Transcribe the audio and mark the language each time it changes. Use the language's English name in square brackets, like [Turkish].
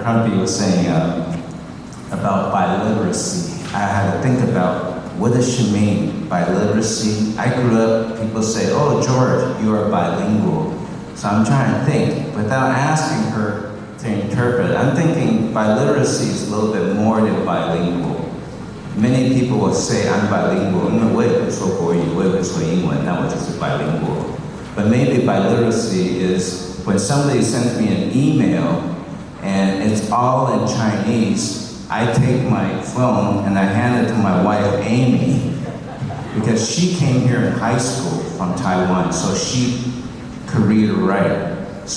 [English] Crumpy was saying about biliteracy, I had to think about what does she mean, biliteracy? I grew up, people say, oh, George, you are bilingual. So I'm trying to think, without asking her to interpret, I'm thinking biliteracy is a little bit more than bilingual. Many people will say, I'm bilingual. [Chinese] 因为我也会说国语，我也会说英文，那我就是 bilingual. [English] But maybe biliteracy is when somebody sends me an email and it's all in Chinese, I take my phone and I hand it to my wife, Amy, because she came here in high school from Taiwan, so she could read or write.